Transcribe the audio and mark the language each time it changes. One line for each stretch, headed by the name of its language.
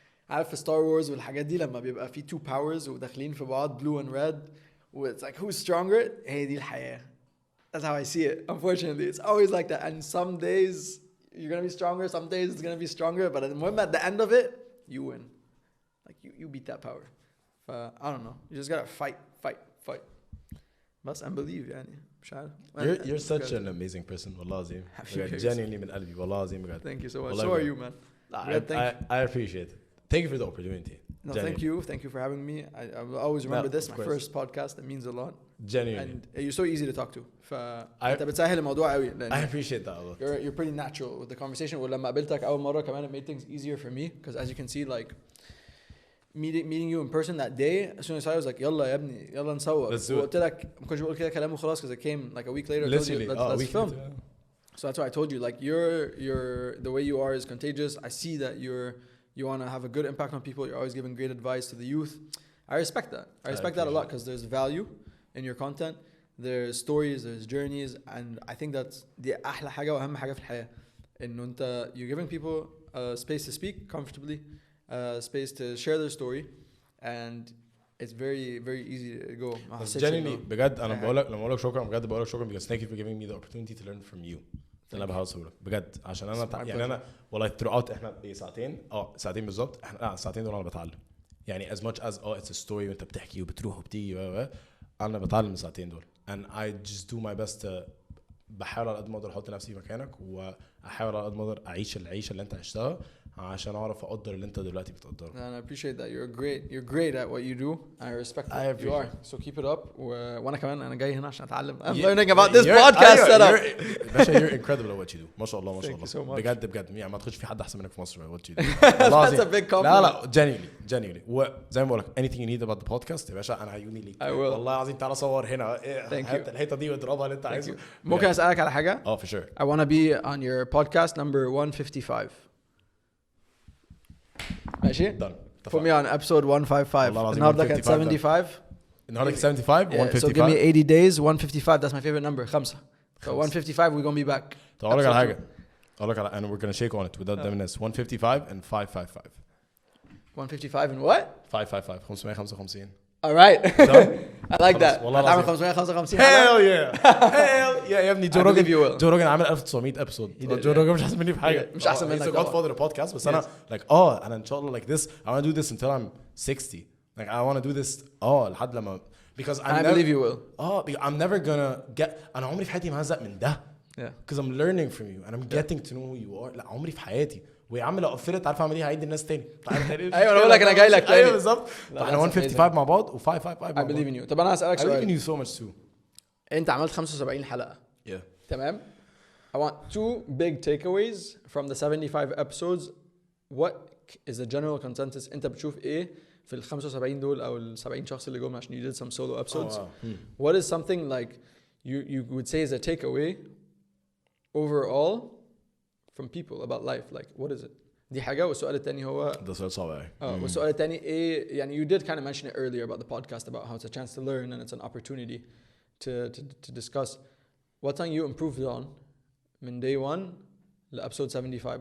Arabic: عارف في Star Wars والحاجات دي لما بيبقى في 2 powers وداخلين في بعض
English: blue and red. It's like who's stronger?
Arabic: هي دي الحياة.
English: That's how I see it. Unfortunately, it's always like that. And some days you're gonna be stronger. Some days it's gonna be stronger. But at the end of it, you win. Like you beat that power. I don't know. You just gotta fight. بس and believe يعني.
Arabic: مش عارف.
English: You're such an amazing person.
Arabic: والله العظيم.
English: Genuinely
Arabic: من قلبي. والله العظيم بجد.
English: Thank you so much. So are you, man. I appreciate it. Thank you for the opportunity. No, thank you for having me. I will always remember this, my first podcast. It means a lot. Genuinely. And you're so easy to talk to.
Arabic: فأنت بتسهل الموضوع قوي.
English: I appreciate that a lot. You're pretty natural with the conversation.
Arabic: ولما قابلتك أول مرة كمان
English: it made things easier for me because as you can see like meeting you in person that day, as soon as I was like
Arabic: يلا يا ابني يلا نصور. وقلت لك ما كنتش بقول كده كلام وخلاص
English: because it came like a week later. Literally, let's film. So that's why I told you like you're the way you are is contagious. I see that you want to have a good impact on people. You're always giving great advice to the youth. I respect that. I respect that a lot because there's value in your content. There's stories, there's journeys, and I think that's the
Arabic: أحلى حاجة وأهم حاجة في الحياة. إنه أنت
English: you're giving people a space to speak comfortably, space to share their story, and it's very very easy to go. Genuinely
Arabic: بجد أنا لما بقولك شكرا
English: بجد بقولك شكرا because thank you for giving me the opportunity to learn from you.
Arabic: أنا بحاول أقولك بجد عشان أنا يعني أنا والله throughout إحنا ساعتين بالظبط إحنا ساعتين دول أنا بتعلم يعني
English: as much as it's a story
Arabic: وأنت بتحكي وبتروح وبتيجي أنا بتعلم الساعتين دول
English: and I just do my best to
Arabic: بحاول على قد ما اقدر احط نفسي مكانك واحاول على قد ما اقدر اعيش العيشه اللي انت عشتها عشان اعرف اقدر اللي انت دلوقتي بتقدره.
English: And I appreciate that you're great at what you do. I respect that you are. So keep it up.
Arabic: وانا كمان انا جاي هنا عشان اتعلم.
English: I'm learning about this podcast setup. باشا you're incredible at what you do.
Arabic: ما شاء الله ما شاء الله. بجد يعني ما تخش في حد احسن منك في مصر
English: at what you do. That's a big compliment.
Arabic: لا genuinely وزي ما بقول لك
English: anything you need about the podcast
Arabic: يا باشا انا عيوني ليك. والله العظيم تعالى صور هنا الحته دي واضربها اللي انت عايزه. ممكن اسالك على حاجه؟
English: for sure. I want to be on your podcast number 155. ماشي؟ Put me on episode 155.
Arabic: النهارده كانت 75. النهارده كانت 75 155.
English: So give me 80 days 155. That's my favorite number 5. So 155 we're gonna be back.
Arabic: طب اقول لك على حاجه.
English: and we're gonna shake on it without dimness. 155 and 555. 155 and what? 555 555. All right. I like that.
Arabic: هتعمل 555.
English: Hell yeah
Arabic: يا ابني جو روجن عامل 1900 ابسود. جو روجن مش احسن مني في حاجه. مش احسن منك.
English: He's a godfather of podcast بس انا like انا ان شاء الله like this I want to do this until I'm 60. Like I want to do this
Arabic: لحد لما
English: because I believe you will. I'm never gonna get
Arabic: انا عمري في حياتي ما هزق من ده.
English: Because I'm learning from you and I'm getting to know who you are.
Arabic: لا عمري في حياتي ويا عم لو قفلت عارف اعمل ايه هعيد الناس تاني. ايوه انا بقول لك انا جاي لك تاني. ايوه بالظبط. احنا 155 مع بعض و555
English: I believe in you.
Arabic: طب انا هسألك سؤال.
English: I believe in you so much too.
Arabic: انت عملت 75 حلقة.
English: Yeah.
Arabic: تمام.
English: I want 2 big takeaways from the 75 episodes. What is the general consensus
Arabic: انت بتشوف ايه في ال 75 دول او ال 70 شخص اللي جم عشان
English: you did some solo episodes. What is something like you would say is a takeaway overall from people about life? Like what is it?
Arabic: دي حاجة. والسؤال الثاني هو ده سؤال صعب قوي. والسؤال الثاني ايه يعني
English: you did kind of mention it earlier about the podcast about how it's a chance to learn and it's an opportunity to discuss what something you improved on من day 1 to episode 75.